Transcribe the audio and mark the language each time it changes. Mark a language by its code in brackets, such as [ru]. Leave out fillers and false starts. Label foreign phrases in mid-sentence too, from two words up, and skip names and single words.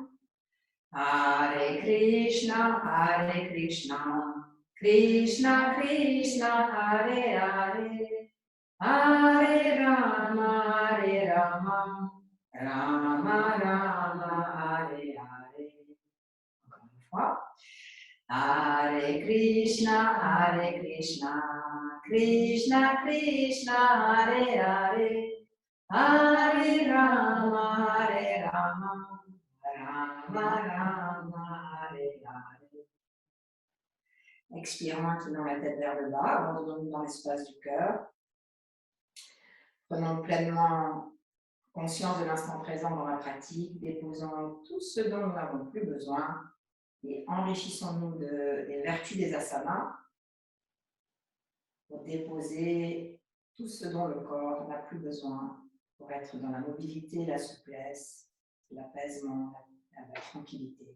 [sa] Hare Krishna, Hare Krishna, Krishna Krishna, Hare Hare, Hare Rama, Hare Rama, Rama Rama, Hare Hare. [fr] Encore une fois. [sa] Hare Krishna, Hare Krishna, Krishna Krishna, Hare Hare, Hare Rama, Hare Rama, Rama Rama, Hare Hare. [fr] Expirons, inclinons la tête vers le bas, abandonnons-nous dans l'espace du cœur. Prenons pleinement conscience de l'instant présent dans la pratique, déposons tout ce dont nous n'avons plus besoin et enrichissons-nous des vertus des asanas pour déposer tout ce dont le corps n'a plus besoin pour être dans la mobilité, la souplesse, l'apaisement, la tranquillité.